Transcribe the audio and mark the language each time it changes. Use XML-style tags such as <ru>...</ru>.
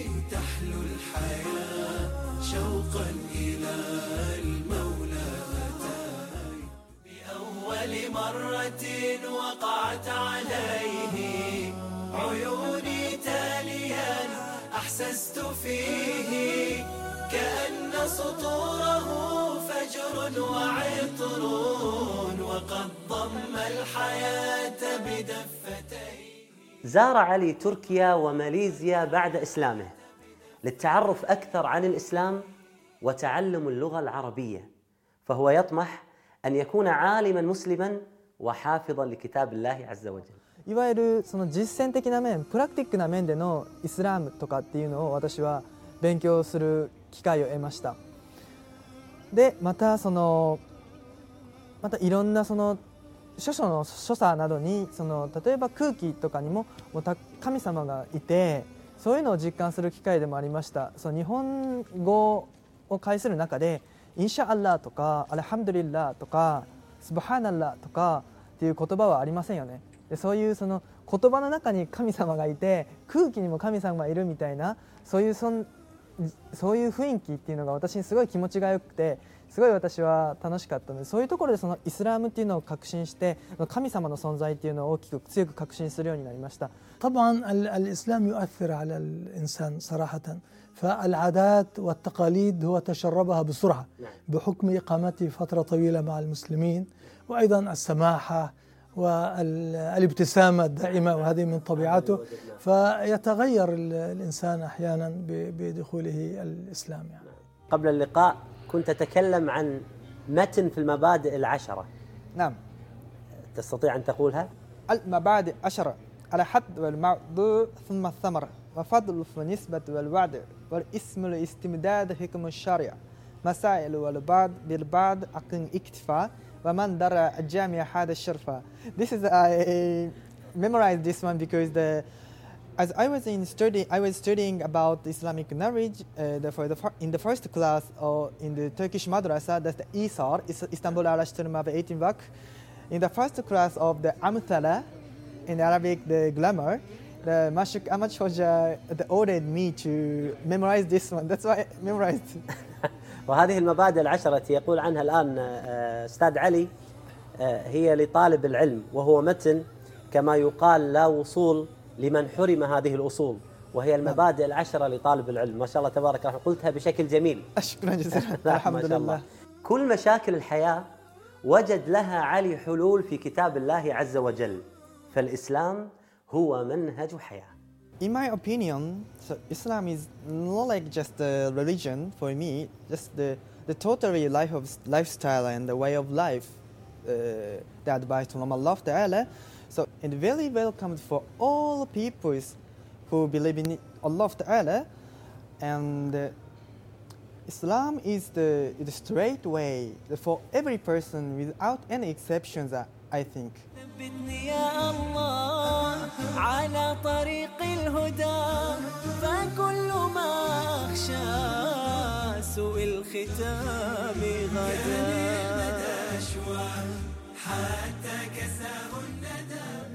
<ar>تحلو الحياة شوقا إلى المولى أتاي بأول مرة وقعت عليه عيوني تاليا أحسست فيه كأن سطوره فجر وعطر وقد ضم الحياة بدفتيه. زار علي تركيا وماليزيا بعد إسلامه للتعرف أكثر عن الإسلام وتعلم اللغة العربية، فهو يطمح أن يكون عالما مسلما وحافظا لكتاب الله عز وجل.</ar> <ja>いわゆるその実践的な面、プラクティックな面でのイスラムとかっていうのを私は勉強する機会を得ました。でまたそのまたいろんなその諸書の所作などにその例えば空気とかに もう神様がいて、そういうのを実感する機会でもありました。その日本語を介する中でインシャアッラーとかアルハムドリッラーとかスブハーナッラーとかっていう言葉はありませんよね。でそういうその言葉の中に神様がいて、空気にも神様がいるみたいな、そういう雰囲気っていうのが私にすごい気持ちがよくて、すごい私は楽しかったので、そういうところでそのイスラームっていうのを確信して、神様の存在っていうのを大きく強く確信するようになりました。</ja> <ar>طبعا الإسلام يؤثر على الإنسان صراحة فالعادات والتقاليد هو تشربها بسرعة بحكم إقامته فترة طويلة مع المسلمين وأيضا السماحة والابتسامة الدائمة وهذه من طبيعته فيتغير الإنسان أحيانا بدخوله الإسلام يعني. قبل اللقاء كنت تتكلم عن متن في المبادئ العشرة. نعم. تستطيع أن تقولها؟ المبادئ عشرة. الحد والموضوع ثم الثمر وفضل ونسبة والوعد والاسم الاستمداد حكم الشارع مسائل والبعض بالبعض أقن اكتفاء ومن درى الجامع هذا الشرفة.</ar> <en>This is I memorized this one because the as I was in study I was studying about Islamic knowledge in the first class or in the Turkish madrasa that's the Isar Istanbul Araştırma ve Eğitim Vakf in the first class of the Amthala in Arabic the grammar the Mashuk Ahmad Hoca ordered me to memorize this one that's why I memorized.</en> <ar>وهذه المبادئ العشرة يقول عنها الآن أستاذ علي هي لطالب العلم وهو متن كما يقال لا وصول لمن حرم هذه الأصول وهي المبادئ العشرة لطالب العلم. ما شاء الله تبارك الله قلتها بشكل جميل. شكرا جزيلا. الحمد لله. كل مشاكل الحياة وجد لها علي حلول في كتاب الله عز وجل فالإسلام هو منهج حياة.</ar> <en>In my opinion, so Islam is not like just a religion for me, just the totally life of lifestyle and the way of life that by Allah Ta'ala. So it's very welcomed for all peoples who believe in Allah Ta'ala. And Islam is the straight way for every person without any exceptions, I think.</en> <ar>يا الله على طريق الهدى فكل ما أخشى سوء الختام غدا حتى كساه الندى.</ar>